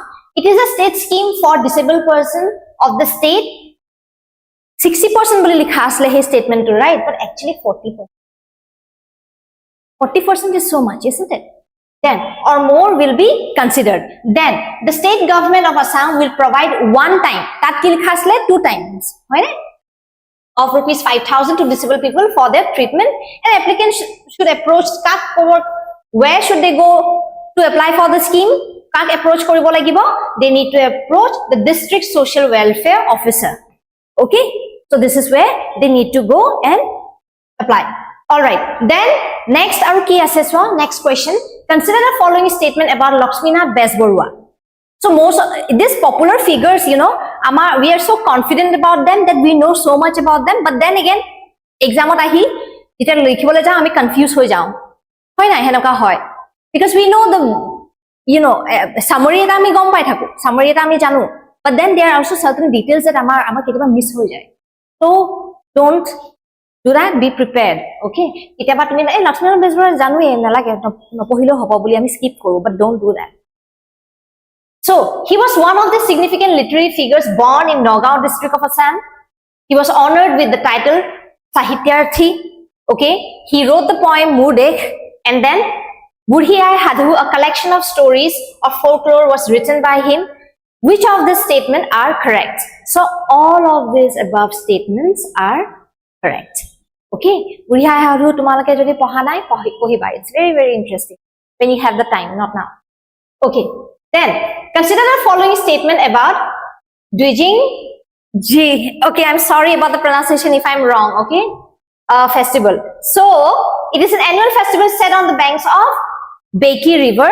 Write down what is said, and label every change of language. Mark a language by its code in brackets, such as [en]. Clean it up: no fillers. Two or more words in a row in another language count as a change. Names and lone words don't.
[en] It is a state scheme for disabled person of the state. [as] 60% বুলি লিখা আছিল হে statement to right, [en] but actually [as] 40%. [en] 40% is so much, isn't it? Then or more will be considered. Then the state government of Assam will provide 1 time. [as] তাত কি লিখা আছিল 2 times. Right? [en] of rupees 5,000 to disabled people for their treatment. And applicants should approach where should they go to apply for the scheme? [as] কাক approach কৰিব লাগিব? [en] They need to approach the district social welfare officer. Okay, so this is where they need to go and apply. All right, then next [as] আৰু কি আছে [en] so next question. Consider the following statement about Lakshmina Besborua. So most these popular figures, you know, we are so confident about them that we know so much about them, but then again exam [as] অত আহি এটা লিখিবলৈ যা আমি [en] confuse [as] হৈ যাওঁ হয় না হেনো কা হয়, [en] because we know the, you know, summary [as] এটা আমি গম পাই থাকোঁ, [en] summary [as] এটা আমি জানো, [en] but then there are also certain details that [as] আমাৰ কেতিয়াবা [en] miss [as] হৈ যায়. [en] So don't do that, be prepared. [as] Okay, কেতিয়াবা তুমি এই Lakshmana Besborua জানো এ নালাগে নপঢ়িলে হ'ব বুলি আমি skip koru, [en] but don't do that. So he was one of the significant literary figures born in Nagaon district of Assam. He was honored with the title Sahityarthi. Okay, he wrote the poem Murdekh, and then Budhi Ai Hadhu, a collection of stories of folklore, was written by him. Which of these statements are correct? So all of these above statements are correct. [as] Okay, Budhi Ai Hadhu তোমালোকে যদি পঢ়া নাই পঢ়িবা. [en] It's very, very interesting when you have the time, not now. Okay, then consider the following statement about Dwijing Ji. Okay, I'm sorry about the pronunciation if I'm wrong. Okay, festival. So it is an annual festival set on the banks of Beki River.